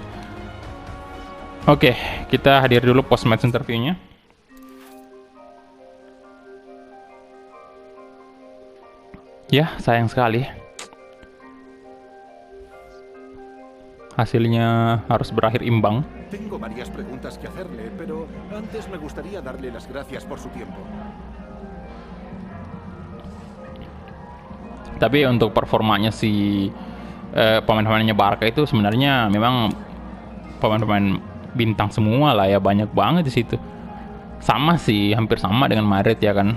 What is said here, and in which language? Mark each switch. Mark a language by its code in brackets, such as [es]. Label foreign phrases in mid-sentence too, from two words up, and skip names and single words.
[id] Oke, kita hadir dulu [en] post match interviewnya. [id] Ya, sayang sekali. Hasilnya harus berakhir imbang. [es] Tengo varias preguntas que hacerle, pero antes me gustaría darle las gracias por su tiempo. [id] Tapi untuk performanya si pemain-pemainnya Barca itu sebenarnya memang pemain-pemain bintang semua lah ya, banyak banget di situ. Sama sih, hampir sama dengan Madrid ya kan.